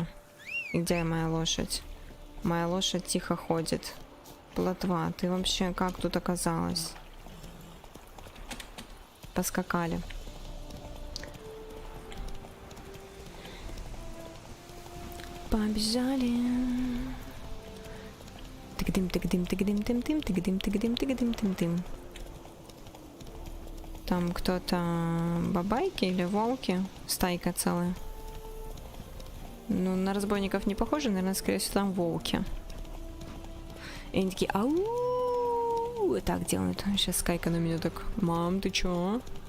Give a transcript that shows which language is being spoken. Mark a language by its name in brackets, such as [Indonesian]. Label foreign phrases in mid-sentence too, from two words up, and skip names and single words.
[Russian] И где моя лошадь? Моя лошадь тихо ходит. Плотва, ты вообще как тут оказалась? Поскакали. Побежали. Тыгдым, тыгдым, тыгдым, тым, тым, тыгдым, тыгдым, тыгдым, тым, тым. Там кто-то бабайки или волки? Стайка целая. Ну, на разбойников не похоже, наверное, скорее всего, там волки. И они такие, ау, вот так делают. Сейчас Скайка на меня так, мам, ты чё?